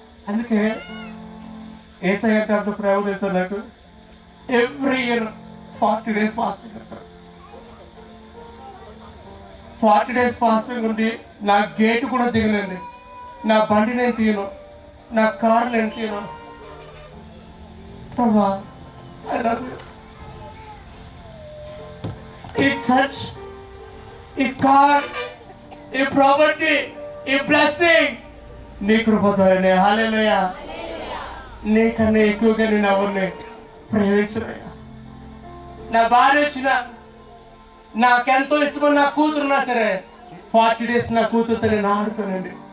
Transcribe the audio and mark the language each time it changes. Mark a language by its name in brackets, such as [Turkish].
[Telugu] అందుకే ఏసయ్య అంటే అంత ప్రేమ తెలుసా నాకు. [English] every year 40 days fasting [Telugu] అంటారు. 40 days ఫాస్టింగ్ ఉండి నా గేటు కూడా దిగనండి. నా బండి నేను తీయను, నా కారు నేను తీయను. [English] Prabha, I love you. [Telugu] ఈ చర్చ్, ఈ కార్, ఈ ప్రాపర్టీ, ఈ బ్లెస్సింగ్ నీ కృపతోనే. హల్లెలూయా. నీకన్నా ఎక్కువగా నేను ఎవరిని ప్రేమించనయ్యా. నా భార్య వచ్చిన, నాకెంతో ఇష్టమైన నా కూతురున్నా సరే 40 days నా కూతురుతో నేను ఆడుకోనండి.